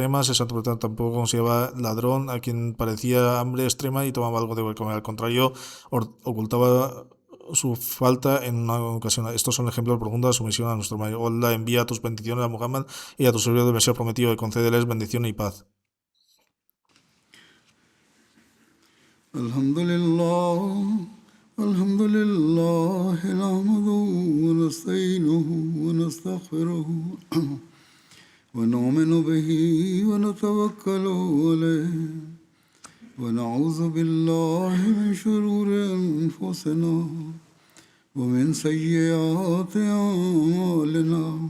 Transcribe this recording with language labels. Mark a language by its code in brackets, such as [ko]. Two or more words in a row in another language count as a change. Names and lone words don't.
[es] El santo tampoco consideraba ladrón a quien parecía hambre extrema y tomaba algo de comer. Al contrario, ocultaba su falta en una ocasión. Estos son ejemplos profundos de sumisión a nuestro Maestro. Allah envía tus bendiciones a Muhammad y a tu servidor del Mesías prometido, y concédeles bendición y paz. [ar] الحمد لله نحمده ونستعينه ونستغفره ونؤمن به ونتوكل عليه ونعوذ بالله من شرور أنفسنا ومن سيئات أعمالنا